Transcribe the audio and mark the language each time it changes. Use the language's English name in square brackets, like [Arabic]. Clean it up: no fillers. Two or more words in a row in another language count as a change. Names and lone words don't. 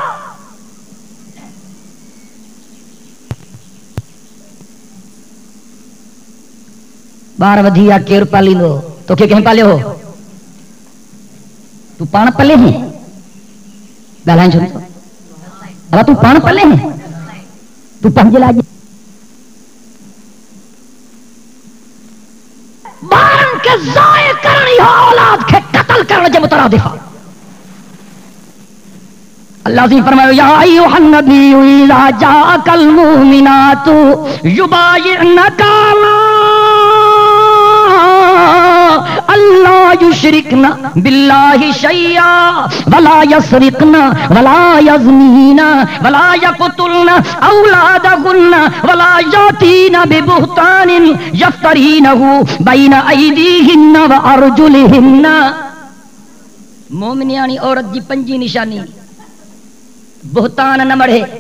[Sindhi] ॿार वधी विया केरु पालींदो तोखे कंहिं पालियो हो तूं पाण पले हैं ॻाल्हाइण छो अला तूं पाण पले हैं तूं पंहिंजे लाइ ॿारनि खे ज़ाय करण या औलाद खे क़त्ल करण जे मुतरादिफ़ अल्लाह जी फरमायो [Arabic] يا أيها النبي إذا جاءك المؤمنات يبايعنك الله يشركن بالله شيئا ولا يسرقن ولا يزنين ولا يقتلن أولادهن ولا يأتين ببهتان يفترينه بين أيديهن وأرجلهن [Sindhi] मोमिनियाणी औरत जी पंजी निशानी बुहतान न मढ़े